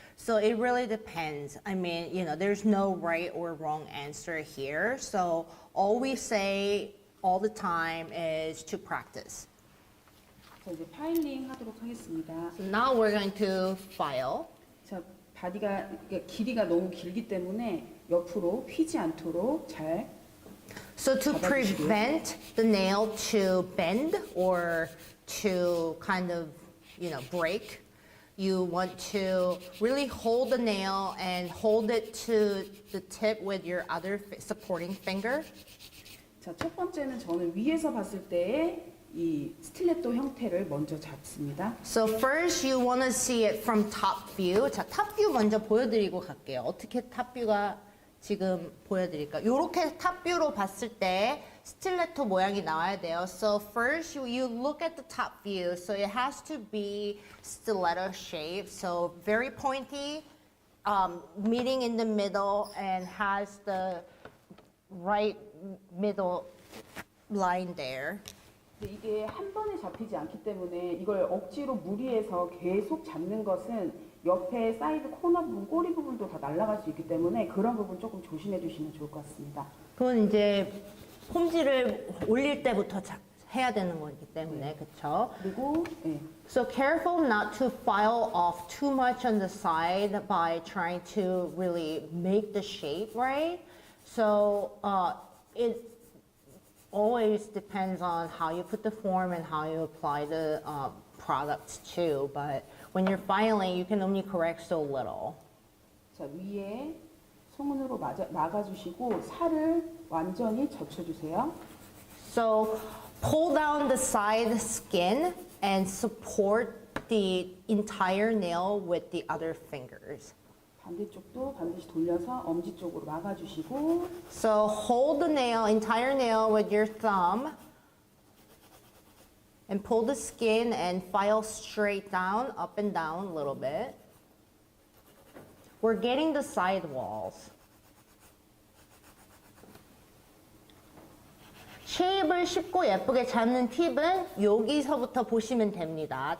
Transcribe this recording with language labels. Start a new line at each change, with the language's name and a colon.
English: So it really depends. I mean, there's no right or wrong answer here. So all we say all the time is to practice.
Korean: 자, 이제 파일링 하도록 하겠습니다.
English: So now we're going to file.
Korean: 다리가 이게 길이가 너무 길기 때문에 옆으로 휘지 않도록 잘
English: So to
Korean: 잡아주시고요.
English: prevent the nail to bend or to kind of, break, you want to really hold the nail and hold it to the tip with your other supporting finger.
Korean: 자, 첫 번째는 저는 위에서 봤을 때의 이 스틸레토 형태를 먼저 잡습니다.
English: So first you want to see it from top view.
Korean: 자, top view 먼저 보여드리고 갈게요. 어떻게 top view가 지금 보여드릴까? 이렇게 top view로 봤을 때 스틸레토 모양이 나와야 돼요.
English: So first you look at the top view. So it has to be stiletto shape. So very pointy, meeting in the middle and has the right middle line there.
Korean: 근데 이게 한 번에 잡히지 않기 때문에 이걸 억지로 무리해서 계속 잡는 것은 옆에 사이드 코너 부분, 꼬리 부분도 다 날아갈 수 있기 때문에 그런 부분 조금 조심해 주시면 좋을 것 같습니다. 그건 이제 폼지를 올릴 때부터 해야 되는 거기 때문에, 그렇죠? 그리고
English: So careful not to file off too much on the side by trying to really make the shape right. So it always depends on how you put the form and how you apply the products too. But when you're filing, you can only correct so little.
Korean: 자, 위에 손으로 막아주시고 살을 완전히 젖혀주세요.
English: So pull down the side skin and support the entire nail with the other fingers.
Korean: 반대쪽도 반드시 돌려서 엄지 쪽으로 막아주시고
English: So hold the nail, entire nail with your thumb and pull the skin and file straight down, up and down a little bit. We're getting the side walls.
Korean: 쉐입을 쉽고 예쁘게 잡는 팁은 여기서부터 보시면 됩니다.